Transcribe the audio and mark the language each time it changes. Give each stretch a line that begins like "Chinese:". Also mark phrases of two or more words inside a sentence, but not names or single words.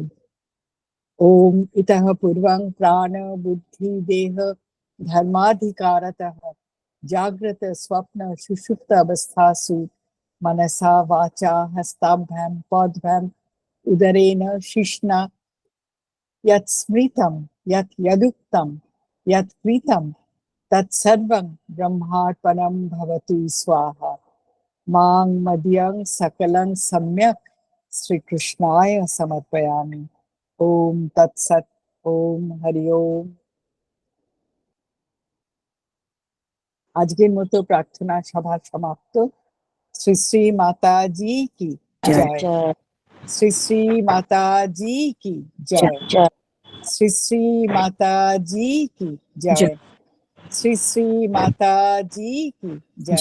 Sanskrit: ओम इतः पूर्वं प्राण बुद्धि देह धर्माधिकारतः जागृत स्वप्न सुषुप्त अवस्थासु मनसा वाचा हस्ताभ्यां पादभ्यां उदरेण शिश्ना यत् स्मृतं यत् यदुक्तं यत् कृतं तत्सर्वं ब्रह्मार्पणं भवतु स्वाहा। मां मदीयं सकलं सम्यक् श्रीकृष्णाय समर्पयामि। ओम तत्सत। ओम हरि ओम।
Bangla: আজকের মতো প্রার্থনা সভা সমাপ্ত। শ্রী শ্রী মাতাজি কি জয়, জয় শ্রী শ্রী মাতাজি কি জয়, জয় শ্রী শ্রী মাতাজি কি জয়, শ্রী শ্রী মাতাজি কি জয়,